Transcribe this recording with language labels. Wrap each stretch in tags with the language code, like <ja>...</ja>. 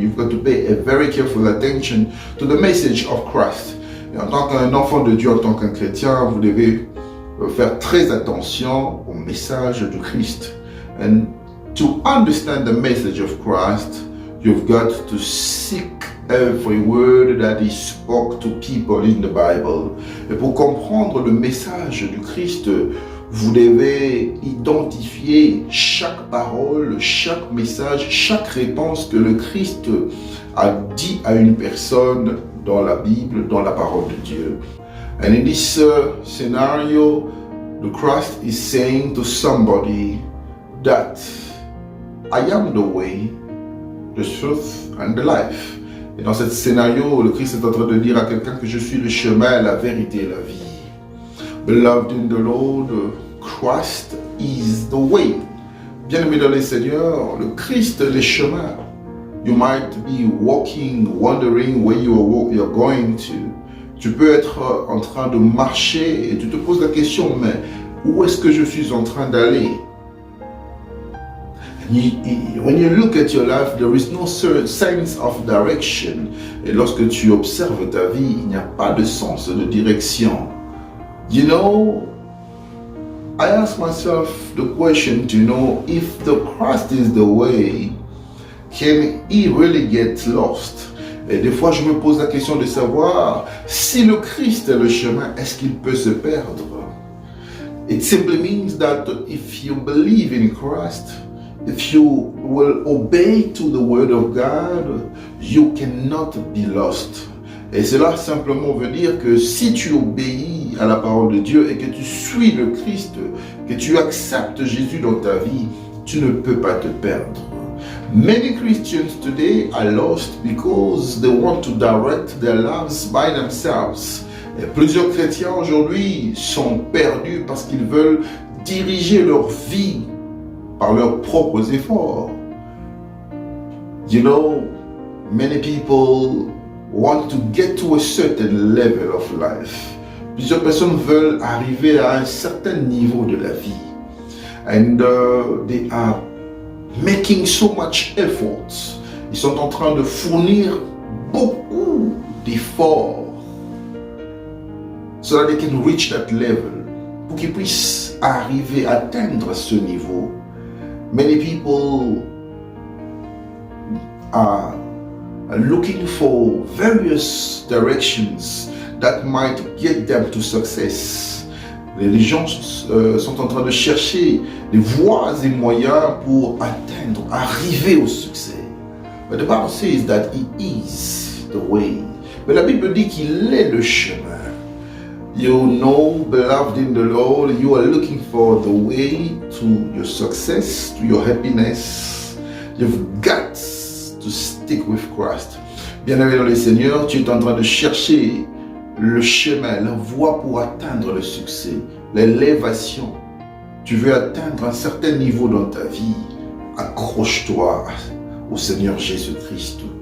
<en>You've got to pay a very careful attention to the message of Christ.</en> <fr>Et en tant qu'un enfant de Dieu, en tant qu'un chrétien, vous devez faire très attention au message de Christ.</fr> <en>And to understand the message of Christ, you've got to seek every word that he spoke to people in the Bible.</en> <fr>Et pour comprendre le message du Christ, vous devez identifier chaque parole, chaque message, chaque réponse que le Christ a dit à une personne dans la Bible, dans la parole de Dieu.</fr> <en>And in this scenario, the Christ is saying to somebody that I am the way, the truth and the life.</en> <fr>Et dans ce scénario, le Christ est en train de dire à quelqu'un que je suis le chemin, la vérité et la vie.</fr> <en>Beloved in the Lord, Christ is the way.</en> <fr>Bien-aimé dans le Seigneur, le Christ est le chemin.</fr> <en>You might be walking, wondering where you're going to.</en> <fr>Tu peux être en train de marcher et tu te poses la question, mais où est-ce que je suis en train d'aller?</fr> <en>When you look at your life, there is no sense of direction.</en> <fr>Et lorsque tu observes ta vie, il n'y a pas de sens de direction.</fr> <en>You know, I ask myself the question to know if the Christ is the way, can he really get lost?</en> <fr>Et des fois, je me pose la question de savoir si le Christ est le chemin, est-ce qu'il peut se perdre?</fr> <en>It simply means that if you believe in Christ, if you will obey to the word of God, you cannot be lost.</en> <fr>Et cela simplement veut dire que si tu obéis à la parole de Dieu et que tu suis le Christ, que tu acceptes Jésus dans ta vie, tu ne peux pas te perdre.</fr> <en>Many Christians today are lost because they want to direct their lives by themselves.</en> <fr>Et plusieurs chrétiens aujourd'hui sont perdus parce qu'ils veulent diriger leur vie par leurs propres efforts.</fr> <en>You know, many people want to get to a certain level of life.</en> <fr>Plusieurs personnes veulent arriver à un certain niveau de la vie.</fr> <en>And they are making so much effort.</en> <fr>Ils sont en train de fournir beaucoup d'efforts</fr> <en>so that they can reach that level.</en> <fr>Pour qu'ils puissent arriver à atteindre ce niveau.</fr> <en>Many people are looking for various directions that might get them to success.</en> <fr>Les gens sont en train de chercher des voies et moyens pour atteindre, arriver au succès.</fr> <en>But the Bible says that He is the way.</en> <fr>Mais la Bible dit qu'il est le chemin.</fr> <en>You know, beloved in the Lord, you are looking for the way to your success, to your happiness. You've got to stick with Christ.</en> <fr>Bien-aimé dans le Seigneur, tu es en train de chercher le chemin, la voie pour atteindre le succès, l'élévation. Tu veux atteindre un certain niveau dans ta vie. Accroche-toi au Seigneur Jésus-Christ.</fr>